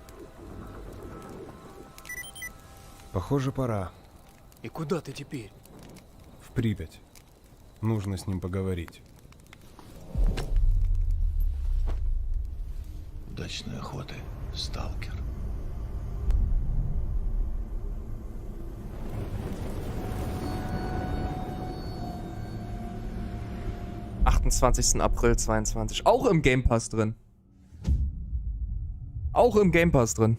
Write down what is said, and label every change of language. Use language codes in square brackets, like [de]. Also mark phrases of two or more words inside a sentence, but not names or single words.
[ru] Похоже, пора. И куда ты теперь? В Припять. Нужно с ним поговорить. Удачной охоты, сталкер. [de] April 22. Auch im Game Pass drin. Auch im Game Pass drin.